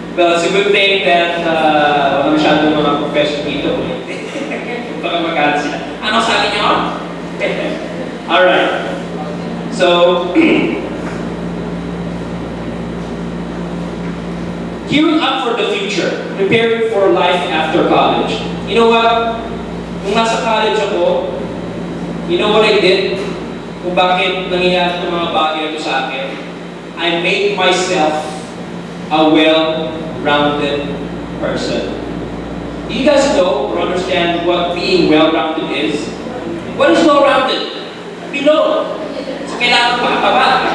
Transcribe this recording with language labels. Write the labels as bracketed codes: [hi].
[en] Well, it's a good thing that [tl] wala masyadong mga professor dito. Baka magkalat sila. Ano sabi niyo? Alright. [en] So, gearing up for the future, preparing for life after college. You know what? [tl] Nung nasa college ako, [en] you know what I did? [tl] Kung bakit nangyayari itong mga bagay na ito sa akin? [en] I made myself a well-rounded person. Do you guys know or understand what being well-rounded is? What is well-rounded? Below. [tl] So kailangan makataba.